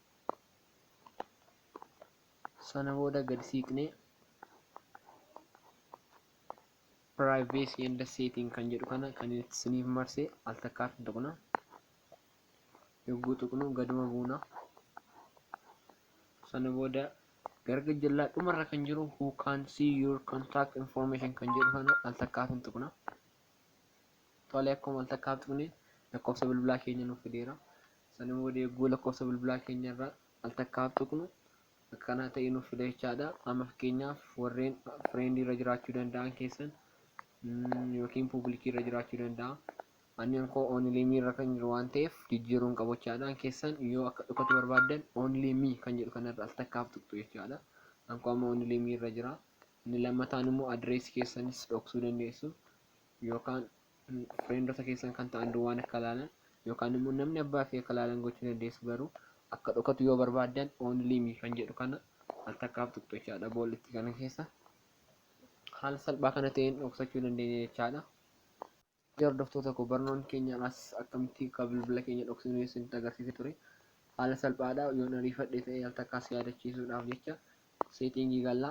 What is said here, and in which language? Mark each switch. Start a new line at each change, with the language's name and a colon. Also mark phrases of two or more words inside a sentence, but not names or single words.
Oromo: Sana booda gadi siiqnee
English: privacy and setting
Oromo: kan jedhu kana kan isiniif marse al takkaaf hin tuqna. Yogguu tuqnu gaduma buuna. Sana booda garga jalaa dhumarra kan jiru
English: who can see your contact information
Oromo: kan jedhu kana al takkaaf hin tuqna. Tole akkuma al takkaaf tuqne lakkoofsa bilbilaa keenya nuuf fideera. Sana booda yogguu lakkoofsa bilbilaa keenya irra al takkaaf tuqnu akkana ta'ee nuuf fida jechaadha. Amma fakkeenyaaf warreen friendii irra jiraachuu danda'an keessan yookiin publikii irra jiraachuu danda'a. Ani koo
English: only me
Oromo: irra kan jiru waan ta'eef jijjiiruun qabu jechaadha. Keessan yoo akka dhokatu barbaaddan
English: only me
Oromo: kan jedhu kanarra al takkaaf tuqxu jechaadha. Anko amma
English: only me
Oromo: irra jira. Inni lammataan immoo adreesii keessanis dhoksuu dandeessu yookaan friendota keessan kan ta'an duwwaan akka ilaalan yookaan immoo namni abbaa fi akka ilaalan gochuu dandeessu. Garuu akka dhokatu yoo barbaaddan
English: only me
Oromo: kan jedhu kana al takkaaf tuqxu jechaadha. Boolletti kana keessa haala salphaa kana ta'een dhoksachuu dandeenya jechaadha. Hordoftoota koo barnoonni keenya as akkamitti akka bilbila keenya dhoksinu isinitti agarsiisee ture. Haala salphaadha. Yoon ariifadhe ta'e al takkaas yaadachiisuudhaaf jecha seetingii gallaa.